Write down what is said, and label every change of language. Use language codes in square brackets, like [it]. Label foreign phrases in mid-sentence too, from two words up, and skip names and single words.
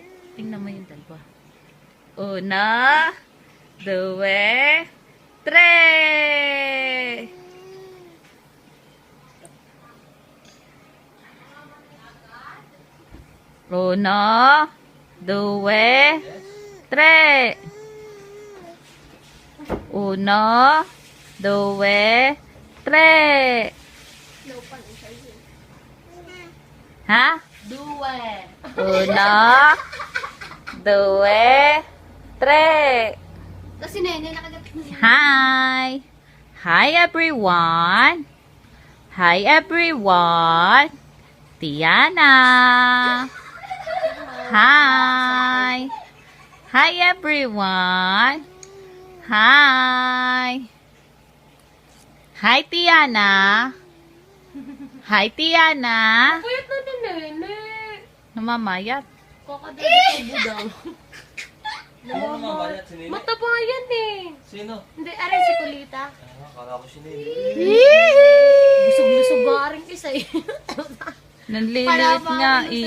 [tl] Tingnan mo yung dalawa. [it] Una, due, tre. Uno, due, tre. Uno, due, tre. [tl] Ha? [it] Due. Uno, due, tre. [tl] Kasi nene, nakagat mo. [en] Hi! Hi everyone! Hi everyone! Tiana! Hi! Hi everyone! Hi! Hi Tiana! Hi Tiana! [tl] Puyat na din nene. Namamayat. Kakadagdag daw. Ano namamayat si Nini? Mataba yan eh. Sino? Hindi, aray si Kulita. Akala ko si Nini. Busog-busog garing isa eh. Nanlilit nga eh.